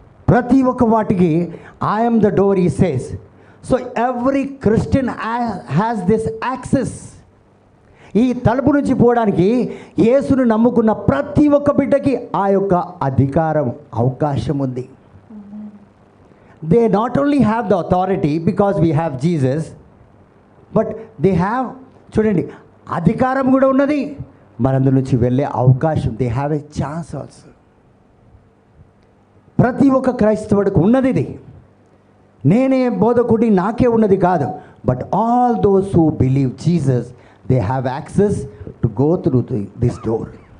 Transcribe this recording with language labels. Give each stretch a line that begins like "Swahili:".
Telugu: ప్రతి ఒక్క వాటికి
English: I am the door he says. So every Christian has this access.
Telugu: ఈ తలుపు నుంచి పోవడానికి యేసును నమ్ముకున్న ప్రతి ఒక్క బిడ్డకి ఆ యొక్క అధికారం, అవకాశం ఉంది.
English: They not only have the authority because we have Jesus, but they have,
Telugu: చూడండి, అధికారం కూడా ఉన్నది, మనందు నుంచి వెళ్ళే అవకాశం,
English: They have a chance also.
Telugu: ప్రతి ఒక్క క్రైస్తవుడికి ఉన్నది ఇది. నేనే బోధకుడి, నాకే ఉన్నది కాదు.
English: But all those who believe Jesus, they have access to go through this door.